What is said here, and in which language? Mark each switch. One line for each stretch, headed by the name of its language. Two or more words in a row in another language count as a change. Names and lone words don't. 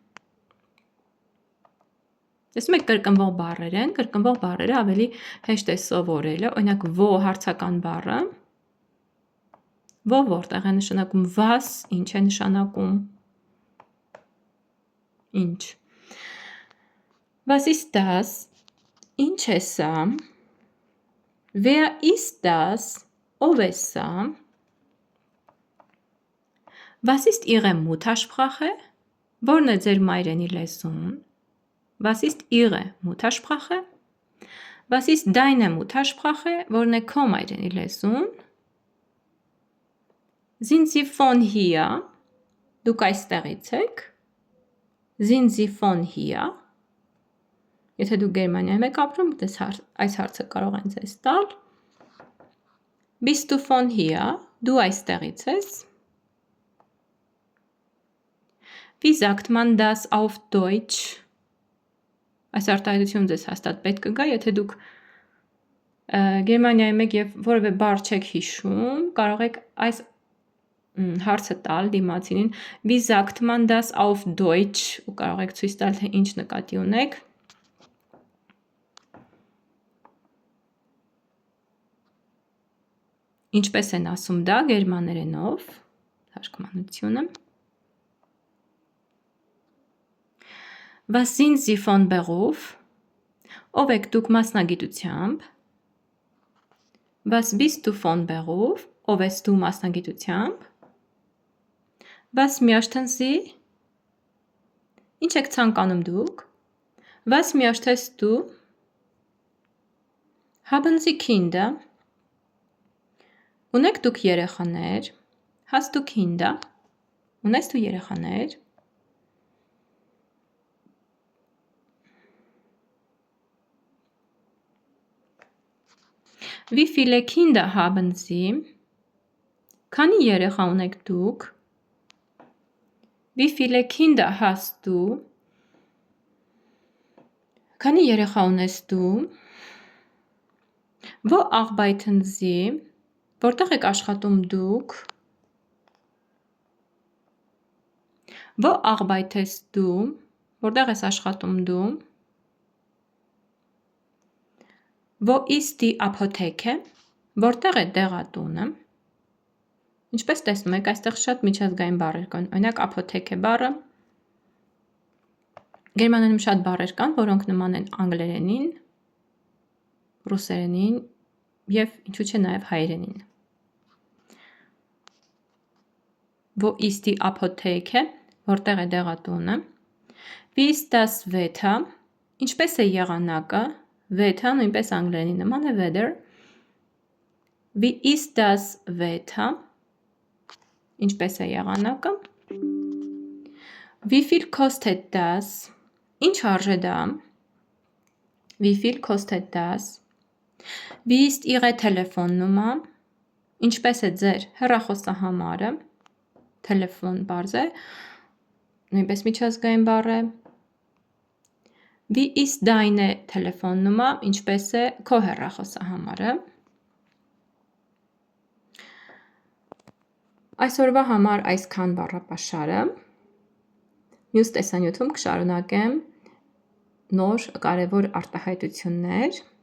Armenian: Տեսնում եք կրկնվող բառեր են, կրկնվող բառերը ավելի հեշտ է սովորելը, օրինակ wo հարցական բառը, wo որտեղ է նշանակում, was ինչ է նշանակում, ինչ,
German: was ist das,
Armenian: ինչ է սա,
German: wer ist das,
Armenian: ով է սա,
German: was ist ihre Muttersprache,
Armenian: որն է ձեր մայրենի լեզուն,
German: was ist ihre Muttersprache, was ist deine Muttersprache,
Armenian: որն է քո մայրենի լեզուն,
German: sind sie von hier,
Armenian: դուք այստեղից եք,
German: sind sie von hier,
Armenian: եթե դուք Գերմանիայում եք ապրում, այս հարցը կարող են ձեզ տալ,
German: bist du von hier,
Armenian: դու այստեղից ես,
German: wie sagt man das auf Deutsch,
Armenian: այս արտահայտությունը ձեզ հաստատ պետք կգա, եթե դուք Գերմանիայում եք և որևէ բառ չեք հիշում, կարող եք այս հարցը տալ դիմացինին,
German: wie sagt man das auf Deutsch,
Armenian: ու կարող եք ցույց տալ, թե ինչ նկատի ունեք, ինչպես են ասում դա գերմաներենով, թարգմանությունը,
German: was sind sie von Beruf,
Armenian: ով եք դուք մասնագիտությամբ,
German: was bist du von Beruf,
Armenian: ով ես դու մասնագիտությամբ,
German: was möchten sie,
Armenian: ինչ եք ցանկանում դուք,
German: was möchtest du, haben sie Kinder,
Armenian: ունեք դուք երեխաներ,
German: hast du Kinder,
Armenian: ունես դու երեխաներ,
German: wie viele Kinder haben sie,
Armenian: քանի երեխա ունեք դուք,
German: wie viele Kinder hast du,
Armenian: քանի երեխա ունես դու,
German: wo arbeiten sie,
Armenian: որտեղ եք աշխատում դուք,
German: wo arbeitest du,
Armenian: որտեղ ես աշխատում դու,
German: wo ist die Apotheke,
Armenian: որտեղ է դեղատունը, ինչպես տեսնում եք, այստեղ շատ միջազգային բառեր կան, օրինակ Apotheke բառը, Գերմաներենում շատ բառեր կան, որոնք նման են անգլերենին, ռուսերենին և ինչու չէ նաև հայերենին,
German: wo ist die Apotheke,
Armenian: որտեղ է դեղատունը,
German: wie ist das Wetter,
Armenian: ինչպես է եղանակը, Wetter նույնպես անգլերենի նման է weather,
German: wie ist das Wetter,
Armenian: ինչպես է եղանակը,
German: wie viel kostet das,
Armenian: ինչ արժե դա,
German: wie viel kostet das, wie ist ihre Telefonnummer,
Armenian: ինչպես է ձեր հեռախոսահամարը, Telefon բառ է, նույնպես միջազգային բառ է,
German: wie ist deine Telefonnummer,
Armenian: ինչպես է քո հեռախոսահամարը, այսօրվա համար այսքան բառապաշարը, մյուս տեսանյութում կշարունակեմ նոր կարևոր արտահայտություններ,